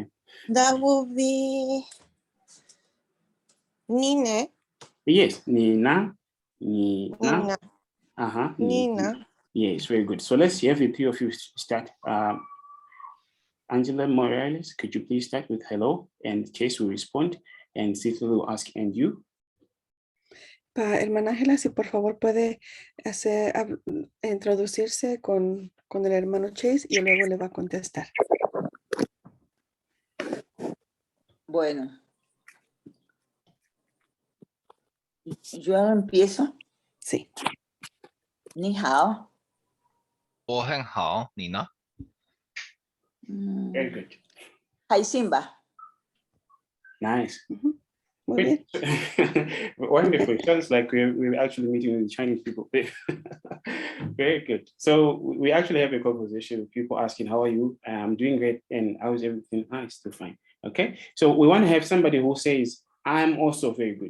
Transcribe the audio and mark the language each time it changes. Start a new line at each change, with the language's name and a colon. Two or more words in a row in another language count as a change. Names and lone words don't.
English: That will be nine. Yes, Nina. Nina. Nina. Yes, very good. So let's have the three of you start. Angela Morales, could you please start with hello? And Chase will respond, and Cecil will ask, and you?
Spanish: Hermana Ángela, si por favor puede introducirse con el hermano Chase y luego le va a contestar. Bueno. Yo empiezo. Sí.
Chinese: 你好。我很好，你呢？
English: Very good.
Chinese: 开心吧。
English: Nice.
Spanish: Muy bien.
English: Wonderful. Sounds like we're actually meeting with Chinese people. Very good. So we actually have a conversation with people asking, how are you? I'm doing great. And how is everything? It's still fine. Okay. So we want to have somebody who says, I'm also very good.